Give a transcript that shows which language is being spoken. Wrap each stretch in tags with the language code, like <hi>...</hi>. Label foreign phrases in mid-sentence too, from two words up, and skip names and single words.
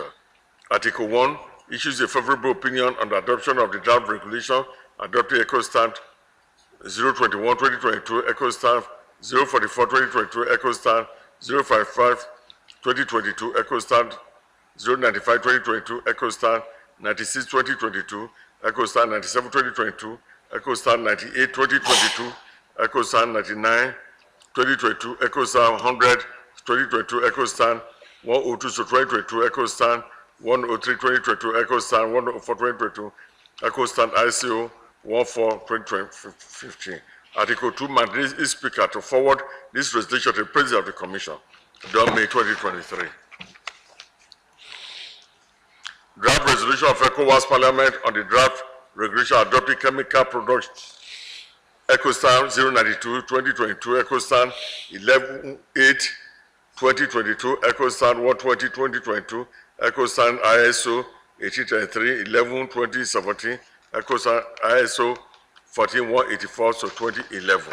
<en>Article 1 issues a favorable opinion on the adoption of the draft regulation adopting EcoStand 021-2022, EcoStand 044-2022, EcoStand 055-2022, EcoStand 095-2022, EcoStand 96-2022, EcoStand 97-2022, EcoStand 98-2022, EcoStand 99-2022, EcoStand 100-2022, EcoStand 102-2022, EcoStand 103-2022, EcoStand 104-2022, EcoStand ICO 14-2015. Article 2 mandates each speaker to forward this resolution to the President of the Commission, done May 2023. Draft resolution of Ecowas Parliament on the draft regulation adopting chemical products, EcoStand 092-2022, EcoStand 11-8-2022, EcoStand 120-2022, EcoStand ISO 1833-11-2017, EcoStand ISO 14184 so 2011.</en>